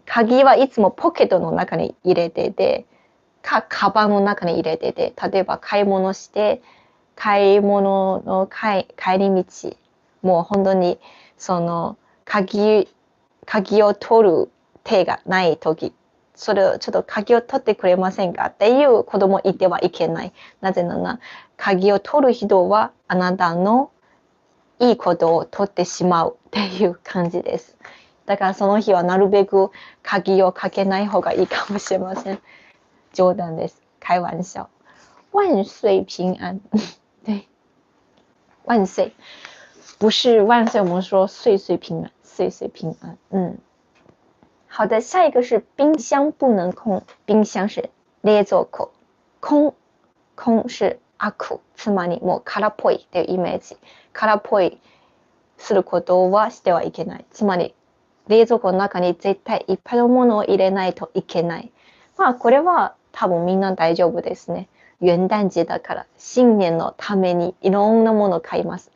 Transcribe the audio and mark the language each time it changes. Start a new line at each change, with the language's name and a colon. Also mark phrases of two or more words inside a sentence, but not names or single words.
Japanese: 鍵はいつもポケットの中に入れてて、カバンの中に入れてて、例えば買い物して買い物の帰り道、もう本当にその鍵を取る手がない時、それをちょっと鍵を取ってくれませんかっていう子供いてはいけない。なぜなら鍵を取る人はあなたのいいことを取ってしまうっていう感じです。だからその日はなるべく鍵をかけない方がいいかもしれません。冗談です。
Chinese: 开玩笑。万岁平安。对，万岁。不是万岁，我们说岁岁平安，岁岁平安。好的，下一个是冰箱不能空。冰箱是冷蔵庫。空是空く。
Japanese: つまりもう空っぽいっていうイメージ。空っぽいすることはしてはいけない。つまり冷蔵庫の中に絶対いっぱいのものを入れないといけない。まあこれは多分みんな大丈夫ですね。元旦節だから新年のためにいろんなものを買います。